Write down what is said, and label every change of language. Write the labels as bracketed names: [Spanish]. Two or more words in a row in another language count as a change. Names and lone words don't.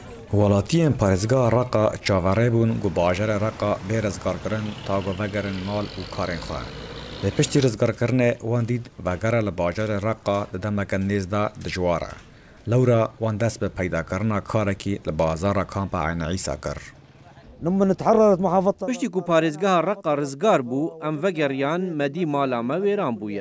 [Kurdish] ولاتیان پارێزگا ڕقا چاوەڕێ بوون گو باژەرە ڕقا بێ ڕزگارکردن تا گۆڤەگەرن ماڵ û karên xwe. Lê piştî rizgarkirinê wan dît vegera li bajarê Reqa di demeke nêz de dijwar e. Lewra wan dest bi peydakirina karekî li bazara kampa Ayna Îsa kir. Piştî ku parêzgeha Reqa rizgar bû, em vegeriyan medî mala me wêran bûye.